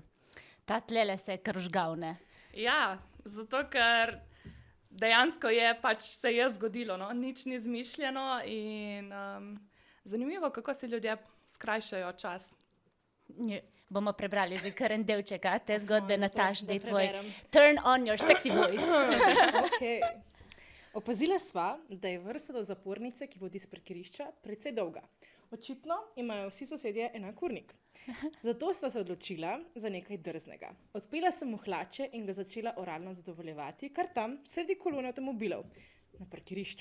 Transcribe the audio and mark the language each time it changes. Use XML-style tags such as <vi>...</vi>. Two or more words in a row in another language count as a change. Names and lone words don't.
<sl>Ta tlele se je kar užgal, ne? Ja, zato ker dejansko se je zgodilo, no? Nič ni izmišljeno in zanimivo, kako si ljudje skrajšajo čas. Bomo prebrali zdaj kar en delček, te zgodbe, Nataš, da je tvoj</sl> <en>turn on your sexy voice.</en> <sl>Okay. Opazila sva, da je vrsta do zapornice, ki vodi s parkirišča, precej dolga. Očitno imajo vsi sosedje enak urnik. Zato sva se odločila za nekaj drznega. Odpela sem mu hlače in ga začela oralno zadovoljevati, kar tam, sredi kolone avtomobilov, na parkirišču.</sl>